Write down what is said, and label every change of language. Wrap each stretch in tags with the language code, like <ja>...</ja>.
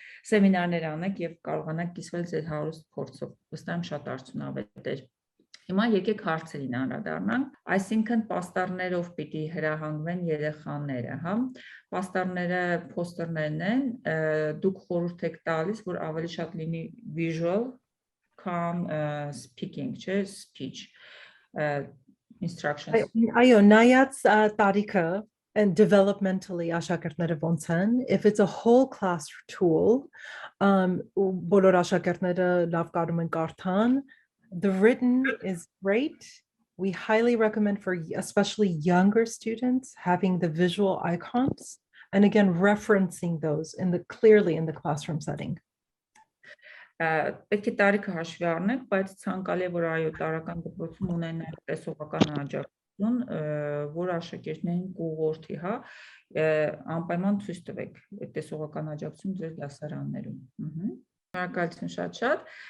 <hy>սեմինարներ անեք եւ կարողանաք կիսվել ձեր հարուստ փորձով, վստահ եմ շատ արդյունավետ է։ Հիմա եկեք հարցերին անդրադառնանք, այսինքն պաստառներով պիտի հրահանգվեն երեխաները, պաստառները poster-ներն են, դուք խորհուրդ եք տալիս, որ ավելի շատ լինի visual, քան speaking, չէ,</hy> <en>speech instructions.</en> <hy>Այո, նայած տարիքը</hy> <en>and developmentally</en> <hy>աշակերտները ոնց են,</hy> <en>if it's a whole class tool,</en> <hy>բոլոր աշակերտները լավ կարում են կարդան,</hy> <en>the written is great. We highly recommend for especially younger students having the visual icons and again referencing those clearly in the classroom setting.</en> <hy>Պետք է տարիքը հաշվի առնենք, բայց ցանկալի է, որ այո, տարական դպրոցում ունենան տեսողական աջակցություն, որ աշակերտներին կուղղորդի, անպայման ցույց տվեք այդ տեսողական աջակցություն ձեր դասարաններում։ Շնորհակալություն շատ։</hy>